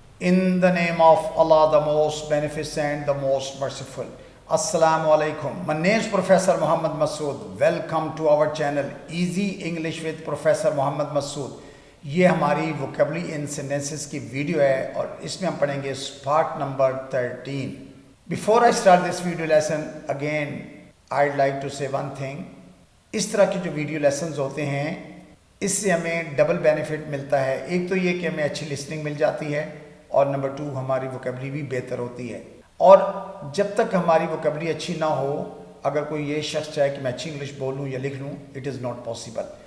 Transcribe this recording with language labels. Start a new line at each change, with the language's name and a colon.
English: In the name of Allah, the most beneficent, the most merciful. Assalamu alaikum. My name is Professor Muhammad Masood. Welcome to our channel Easy English with Professor Muhammad Masood.
Urdu: یہ ہماری vocabulary ان sentences کی video ہے اور اس میں ہم پڑھیں گے part number 13.
English: Before I start this video lesson, again I'd like to say one thing.
Urdu: اس طرح کی جو ویڈیو لیسنز ہوتے ہیں اس سے ہمیں ڈبل بینیفٹ ملتا ہے. ایک تو یہ کہ ہمیں اچھی لسننگ مل جاتی ہے اور نمبر 2 ہماری ووکیبلری بھی بہتر ہوتی ہے. اور جب تک ہماری ووکیبلری اچھی نہ ہو، اگر کوئی یہ شخص چاہے کہ میں اچھی انگلش بولوں یا لکھ لوں،
English: It is not possible.